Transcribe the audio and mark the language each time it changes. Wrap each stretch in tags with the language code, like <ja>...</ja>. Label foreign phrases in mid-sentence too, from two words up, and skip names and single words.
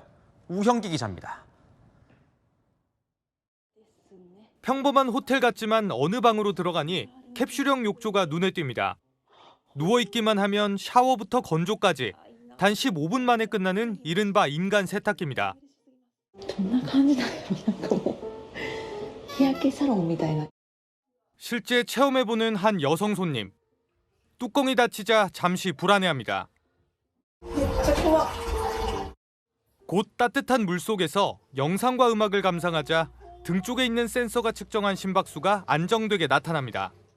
<ko>우형기 기자입니다. 평범한 호텔 같지만 어느 방으로 들어가니 캡슐형 욕조가 눈에 띕니다. 누워있기만 하면 샤워부터 건조까지 단 15분 만에 끝나는 이른바 인간 세탁기입니다.</ko> <ja>どんな感じだよ。なんかもう日焼けサロンみたいな。</ja> <ko>실제 체험해보는 한 여성 손님. 뚜껑이 닫히자 잠시 불안해합니다. 곧 따뜻한 물속에서 영상과 음악을 감상하자 등 쪽에 있는 센서가 측정한 심박수가 안정되게 나타납니다.</ko>